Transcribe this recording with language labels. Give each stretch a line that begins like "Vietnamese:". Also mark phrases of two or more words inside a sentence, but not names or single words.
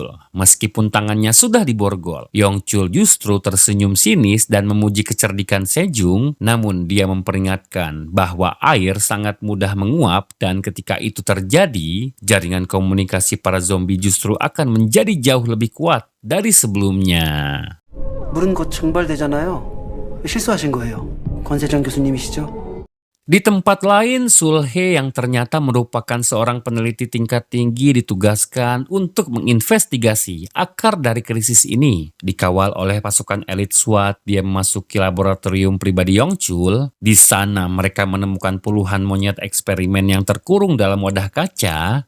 Indonesian: Meskipun tangannya sudah diborgol, Yongchul justru tersenyum sinis dan memuji kecerdikan Sejong, namun dia memperingatkan bahwa air sangat mudah menguap dan ketika itu terjadi, jaringan komunikasi para zombie justru akan menjadi jauh lebih kuat dari sebelumnya.
Korean: 물은 곧 증발되잖아요. 실수하신 거예요. 권세정 교수님이시죠?
Indonesian: Di tempat lain, Sul-hee yang ternyata merupakan seorang peneliti tingkat tinggi ditugaskan untuk menginvestigasi akar dari krisis ini. Dikawal oleh pasukan elit SWAT, dia memasuki laboratorium pribadi Yongchul. Di sana mereka menemukan puluhan monyet eksperimen yang terkurung dalam wadah kaca.